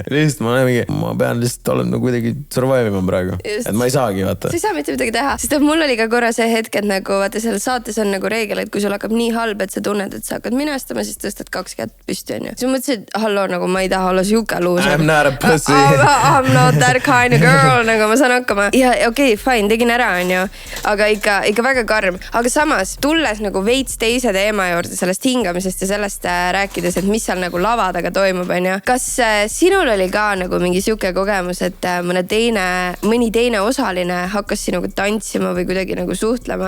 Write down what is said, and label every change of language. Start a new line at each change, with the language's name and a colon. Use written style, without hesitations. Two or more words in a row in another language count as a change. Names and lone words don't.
Estonian: Lihtsalt ma pean lihtsalt olema kuidagi survive praegu, et ma ei saagi, vaata. Sa ei saa mitte midagi teha, sest mul oli ka korra see hetk, et nagu, vaata, seal saates on nagu reegel, et kui sul hakkab nii halb, et sa tunned, et sa hakkad minestama, siis tõstad 2 kätt püsti, on ju. Siis mõtlesin, et halloo, nagu ma ei taha olla siuke luuser.
English: I'm not a pussy. I'm not that kind of girl,
Estonian: nagu ma saan hakkama. Ja okei, fine, tegin ära, on ju. Aga ikka väga karm. Aga samas, tulles nagu veits teise teema juurde sellest hingamisest ja sellest rääkides, et mis seal nagu lava taga toimub, on ju. Kas sinul oli ka nagu mingi siuke kogemus, et mõni teine osaline hakkas sinuga tantsima või kuidagi nagu suhtlema?